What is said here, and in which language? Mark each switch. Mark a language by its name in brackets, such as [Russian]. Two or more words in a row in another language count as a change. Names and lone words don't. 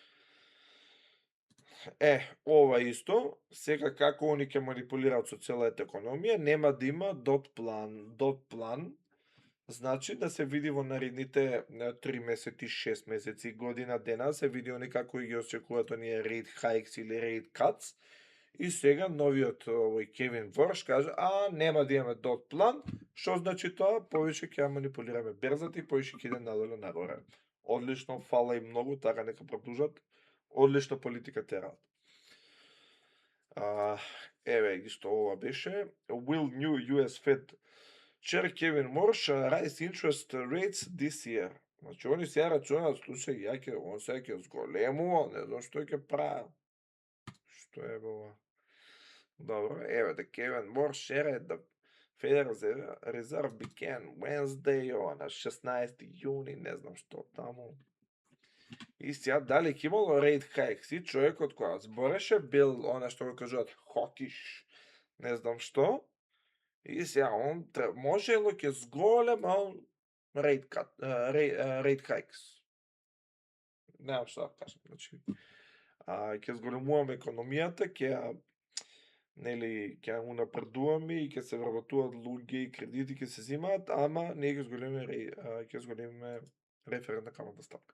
[Macedonian] Ова исто, сега како они ќе манипулираат со целата економија, нема да има дот план. Дот план значи да се види во наредните 3 месеци, 6 месеци, година дена, се види они како ги очекуваат оние [English] rate hikes или rate cuts. [Macedonian] И сега новиот овој Кевин Ворш кажа, нема да имаме дот план, што значи тоа? Повеќе ќе ја манипулираме берзата и повеќе ќе иде надолу нагоре. Одлично, фала и многу, така нека продолжат. Одлична политика терат. Еве ги што ова беше. [English] Will new US Fed Chair Kevin Warsh raise interest rates this year. [Macedonian] Значи, они сега рачунаат, слушај, он сега ќе зголемува, не знам што ќе прави. Што е ова? Добро, еве, [English] the Kevin Warsh shared the Federal Reserve began Wednesday [Macedonian] на 16 јуни, не знам што таму. И сега дали ќе имало [English] rate hikes [Macedonian] и човекот која збореше бил она што го кажуваат hawkish, не знам што. И сега он можело ќе зголема [English] rate hikes. [Macedonian] Немам што да кажам, значи ќе зголемуваме економијата, ќе ќе унапредуваме и ќе се вработуваат луѓе и кредити ќе се земаат, ама не ќе зголемиме референтна каматна ставка.